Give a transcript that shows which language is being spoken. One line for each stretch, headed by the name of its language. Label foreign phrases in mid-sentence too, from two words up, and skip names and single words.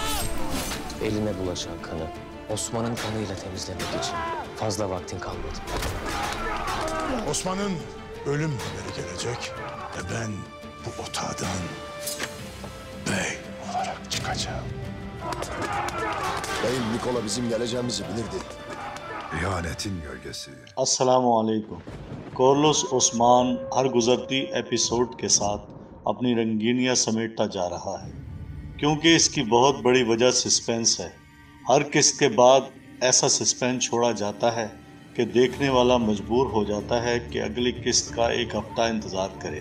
Turkish: Eline bulaşan kanı Osman'ın kanıyla temizlemek için fazla vaktin kalmadı. Osman'ın ölüm haberi gelecek ve ben bu otağdan bey olarak çıkacağım. Beyim Nikola bizim geleceğimizi bilirdi. İhanetin gölgesi.
Urdu: السلام علیکم. کورلوس اوسمان ہر گزرتی ایپیسوڈ کے ساتھ اپنی رنگینیاں سمیٹتا جا رہا ہے، کیونکہ اس کی بہت بڑی وجہ سسپنس ہے. ہر قسط کے بعد ایسا سسپنس چھوڑا جاتا ہے کہ دیکھنے والا مجبور ہو جاتا ہے کہ اگلی قسط کا ایک ہفتہ انتظار کرے.